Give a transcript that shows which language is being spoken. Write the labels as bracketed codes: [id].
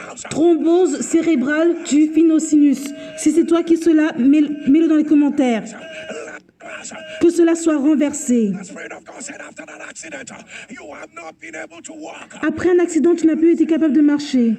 [fr] Thrombose cérébrale du phénosinus. Si c'est toi qui cela, mets-le dans les commentaires. Que cela soit renversé. [en] The Spirit of God said after that accident, you have not been able to walk. [fr] Après un accident, tu n'as plus été capable de marcher.